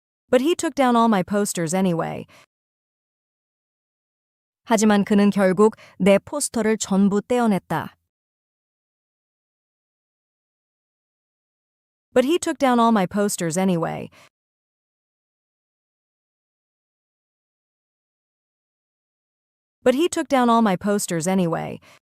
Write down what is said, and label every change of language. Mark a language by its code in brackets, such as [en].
[en] But he took down all my posters anyway. [ko] 하지만 그는 결국 내 포스터를 전부 떼어냈다. [en] But he took down all my posters anyway. But he took down all my posters anyway.